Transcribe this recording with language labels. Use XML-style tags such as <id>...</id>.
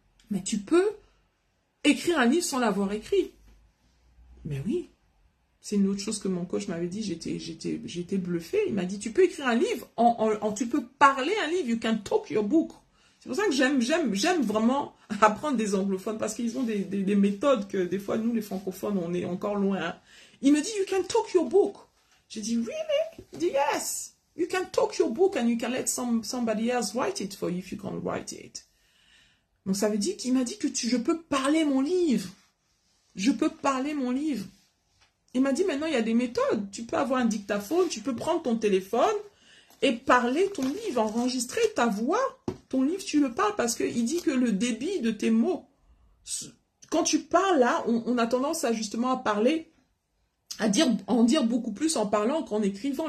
<fr>Mais tu peux écrire un livre sans l'avoir écrit. Mais oui. C'est une autre chose que mon coach m'avait dit, j'étais bluffée. Il m'a dit, tu peux écrire un livre, tu peux parler un livre,</fr> <en>you can talk your book.</en> <fr>C'est pour ça que j'aime vraiment apprendre des anglophones, parce qu'ils ont des méthodes que des fois, nous, les francophones, on est encore loin. Hein. Il me dit,</fr> <en>you can talk your book.</en> <fr>J'ai dit, really? Il dit, yes.</fr> <en>You can talk your book and you can let somebody else write it for you if you can't write it.</en> <fr>Donc ça veut dire qu'il m'a dit que je peux parler mon livre. Je peux parler mon livre. Il m'a dit, maintenant, il y a des méthodes. Tu peux avoir un dictaphone, tu peux prendre ton téléphone et parler ton livre, enregistrer ta voix. Ton livre, tu le parles parce qu'il dit que le débit de tes mots, quand tu parles là, on a tendance à justement à parler, en dire beaucoup plus en parlant qu'en écrivant.</fr>